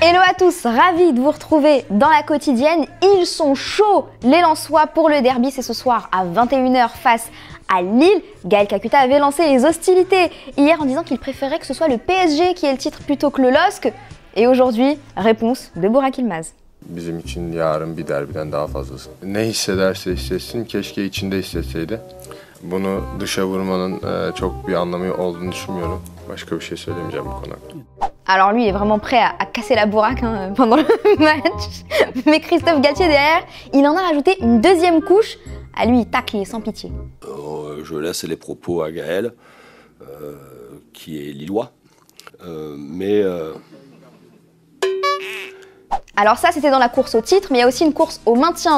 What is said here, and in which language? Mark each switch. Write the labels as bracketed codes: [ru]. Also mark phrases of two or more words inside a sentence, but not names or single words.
[fr] à tous, ravis de vous retrouver dans la quotidienne. Ils sont chauds, les Lensois, pour le derby. C'est ce soir à 21 h face à Lille. Gaël Kakuta avait lancé les hostilités hier en disant qu'il préférait que ce soit le PSG qui ait le titre plutôt que le LOSC. Et aujourd'hui, réponse de Burak Yılmaz. [tr] Bizim için yarın bir derbiden daha fazlası. Ne hissederse hissetsin, keşke içinde hissetseydi. Bunu dışa vurmanın çok bir anlamı olduğunu düşünmüyorum. Başka bir şey söylemeyeceğim bu konu hakkında. [fr] Alors lui, il est vraiment prêt à casser la bourraque pendant le match. Mais Christophe Galtier derrière, il en a rajouté une deuxième couche. À lui, il tacle, il est sans pitié. Je laisse les propos à Gaël, qui est lillois. Alors ça, c'était dans la course au titre, mais il y a aussi une course au maintien.